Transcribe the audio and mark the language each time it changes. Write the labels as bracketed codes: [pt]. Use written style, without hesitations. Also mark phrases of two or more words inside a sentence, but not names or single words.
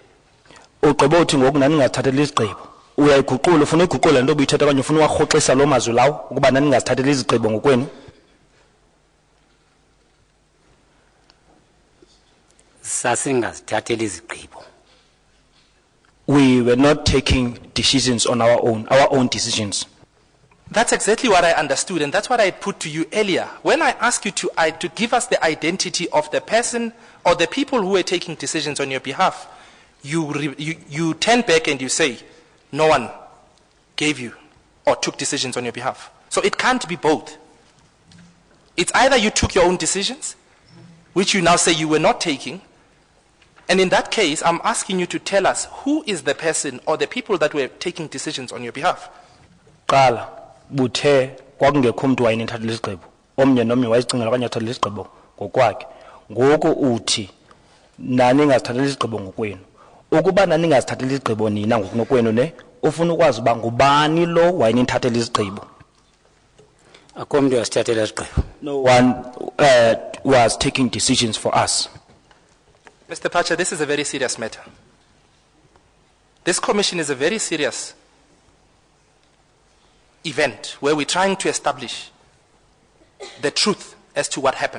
[xh] Ugqiba uthi ngoku nani ningazithathela izigqibo. Uyayiguqula, ufuna uyiguqula into obuyithetha okanye ufuna uwarhoxisa lo mazwi lawo ukuba nani ningazithathela izigqibo ngokwenu. Sasingazithathela izigqibo. [en] We were not taking decisions on our own decisions. That's exactly what I understood, and that's what I put to you earlier. When I asked you to give us the identity of the person or the people who were taking decisions on your behalf, you turn back and you say, no one gave you or took decisions on your behalf. So it can't be both. It's either you took your own decisions, which you now say you were not taking, and in that case, I'm asking you to tell us who is the person or the people that were taking decisions on your behalf. [xh] Qala buthe kwakungekho umuntu wayinithathela izigqibo. Omnye nomnye wayizicingela okanye athathela izigqibo ngokwakhe. Ngoku uthi nani ngazithathela izigqibo ngokwenu. Ukuba nani ngazithathela izigqibo nina ngokunokwenu ne ufuna ukwazi uba ngubani lo wayinithathela izigqibo. Akho umuntu asithathela izigqibo. [en] No one was taking decisions for us. Mr. Phatsha, this is a very serious matter. This commission is a very serious event where we're trying to establish the truth as to what happened.